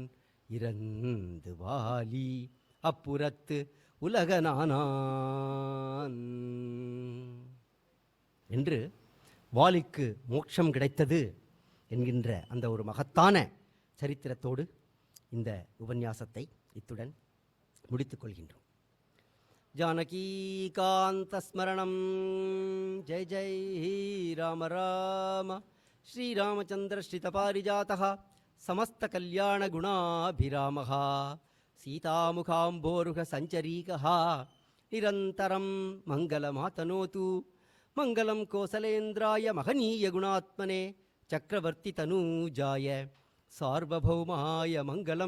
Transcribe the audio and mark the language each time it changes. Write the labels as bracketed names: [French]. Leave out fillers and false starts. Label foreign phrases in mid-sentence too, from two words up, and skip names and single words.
[Tamil] இறந்து வாலி அப்புறத்து உலகனானான் என்று வாலிக்கு மோட்சம் கிடைத்தது என்கின்ற அந்த ஒரு மகத்தான சரித்திரத்தோடு இந்த உபன்யாசத்தை இத்துடன் முடித்துக் கொள்கின்றோம். [Sanskrit] जानकीकान्तस्मरणम्। जय जय राम राम. श्रीरामचन्द्र श्रितपारिजातः समस्तकल्याणगुणाभिरामः सीतामुखाम्भोरुह सञ्चरीकः निरन्तरं मङ्गलमातनोतु. मङ्गलं कोसलेन्द्राय महनीयगुणात्मने चक्रवर्तितनूजाय सार्वभौमाय मङ्गलं.